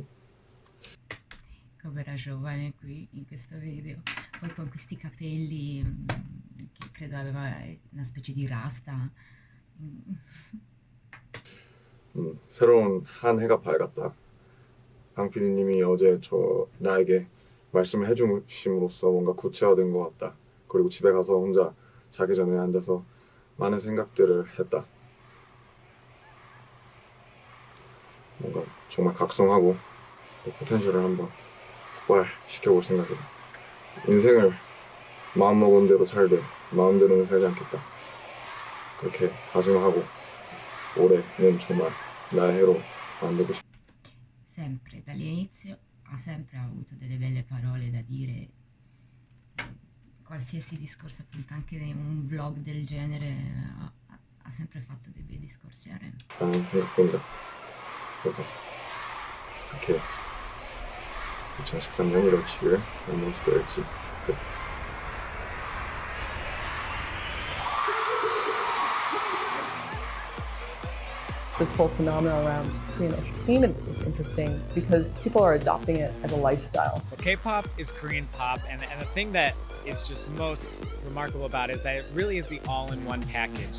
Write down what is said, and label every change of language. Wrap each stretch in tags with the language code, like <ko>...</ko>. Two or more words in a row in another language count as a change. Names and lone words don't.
<it>Come era giovane qui in questo video, poi con questi capelli che credo aveva una specie di rasta.</it> <ko>새로운 한 해가 밝았다. 강 PD님이 어제 나에게 말씀을 해주심으로써 뭔가 구체화된 것 같다. 그리고 집에 가서 혼자 자기 전에 앉아서 많은 생각들을 했다. 뭔가 정말 각성하고 포텐셜을 한번 폭발시켜볼 생각이다. 인생을 마음먹은 대로 살되 마음대로는 살지 않겠다. 그렇게 다짐하고 올해는 정말 나의 해로 만들고 싶다.</ko> <it>Sempre dall'inizio ha sempre avuto delle belle parole da dire, qualsiasi discorso, appunto anche in un vlog del genere ha sempre fatto dei bei discorsi a Rem.</it> <ko>라는 생각뿐이다. 그래서 이렇게 2013년 1월 7일 랩몬스터일지 끝.</ko> <en>This whole phenomenon around Korean entertainment is interesting because people are adopting it as a lifestyle. Well, K-pop is Korean pop, and the thing that is just most remarkable about it is that it really is the all-in-one package.</en>